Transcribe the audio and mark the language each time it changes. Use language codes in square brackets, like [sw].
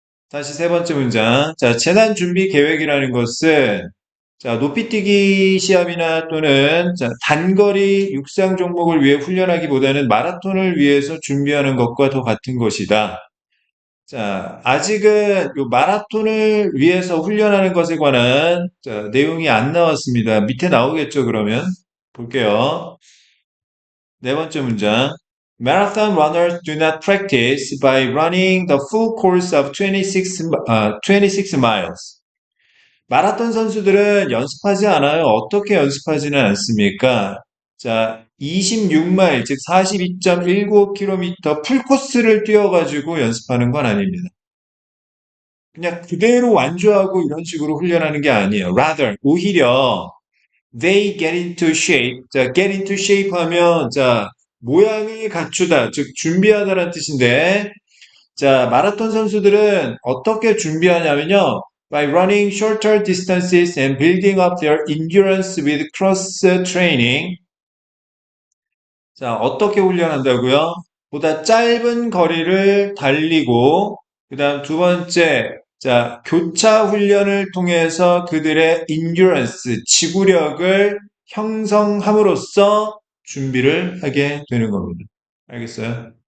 [ko] 다시 세 번째 문장. 자, 재난 준비 계획이라는 것은 자, 높이뛰기 시합이나 또는 자, 단거리 육상 종목을 위해 훈련하기보다는 마라톤을 위해서 준비하는 것과 더 같은 것이다. 자, 아직은 요 마라톤을 위해서 훈련하는 것에 관한 자, 내용이 안 나왔습니다. 밑에 나오겠죠, 그러면? 볼게요. 네 번째 문장. [en] Marathon runners do not practice by running the full course of 26 miles. [ko] 마라톤 선수들은 연습하지 않아요. 어떻게 연습하지는 않습니까? 자, 26마일, 즉 42.195km 풀코스를 뛰어가지고 연습하는 건 아닙니다. 그냥 그대로 완주하고 이런 식으로 훈련하는 게 아니에요. [en] Rather, [ko] 오히려 [en] they get into shape. [ko] 자, [en] get into shape [ko] 하면 자, 모양을 갖추다, 즉 준비하다라는 뜻인데 자, 마라톤 선수들은 어떻게 준비하냐면요. [en] By running shorter distances and building up their endurance with cross training. [ko] 자, 어떻게 훈련한다고요? 보다 짧은 거리를 달리고, 그 다음 두 번째, 자, 교차 훈련을 통해서 그들의 endurance, 지구력을 형성함으로써 준비를 하게 되는 겁니다. 알겠어요?